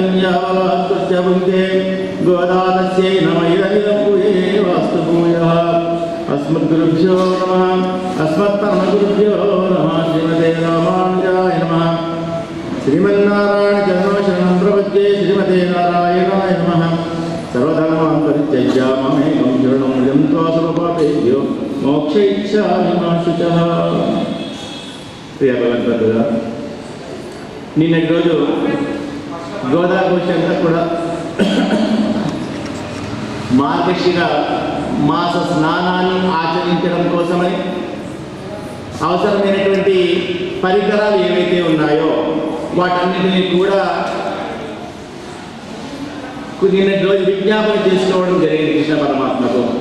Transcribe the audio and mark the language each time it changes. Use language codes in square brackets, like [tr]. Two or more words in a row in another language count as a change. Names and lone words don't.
[sa] यावलात्कृत्य भुङ्क्ते गोदातस्यै नम इदमिदं भूये वास्तु भूयः अस्मद्गुरुभ्यो नमः अस्मत्परमगुरुभ्यो नमः श्रीमते रामानुजाय नमः श्रीमन्नारायण चरणं प्रपद्ये श्रीमते नारायणाय नमः सर्वधर्मान् परित्यज्य मामेकं शरणं व्रजं त्वासुरपापेभ्यो मोक्षयिष्यामि मा शुचः। [te] ప్రియ భగవంతుడా, నిన్నటి రోజు గోదావరి అంతా కూడా మార్గశిర మాస స్నానాన్ని ఆచరించడం కోసమని అవసరమైనటువంటి పరికరాలు ఏవైతే ఉన్నాయో వాటన్నిటినీ కూడా నిన్నటి రోజు విజ్ఞాపన చేసుకోవడం జరిగింది కృష్ణ పరమాత్మకు.